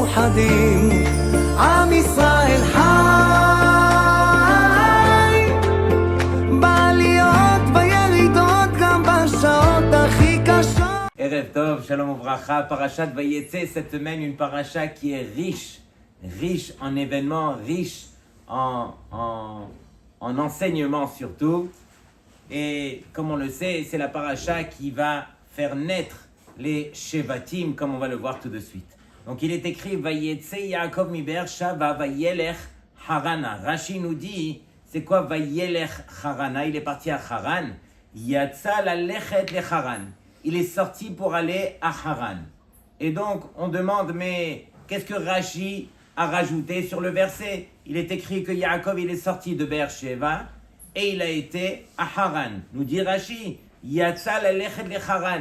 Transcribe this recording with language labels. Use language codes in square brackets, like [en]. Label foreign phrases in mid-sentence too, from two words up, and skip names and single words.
[he] מאוחדים, עם ישראל חי, בעליות וירידות גם בשעות הכי קשות. ערב טוב, שלום וברכה, פרשת ויצא, [fr] cette semaine une paracha qui est riche en événements, riche en enseignements surtout. Et comme on le sait, c'est la paracha qui va faire naître les Shevatim, comme on va le voir tout de suite. Donc il est écrit [he] ויצא יעקב מבאר שבע וילך חרנה. [fr] Rashi nous dit, c'est quoi [he] וילך חרנה? [fr] Il est parti à Haran. [he] יצא ללכת לחרן. [fr] Il est sorti pour aller à Haran. Et donc, on demande, mais qu'est-ce que Rashi a rajouté sur le verset? Il est écrit que Yaakov, il est sorti de Be'er-Sheva et il a été à Haran. Nous dit Rashi, [he] יצא ללכת לחרן.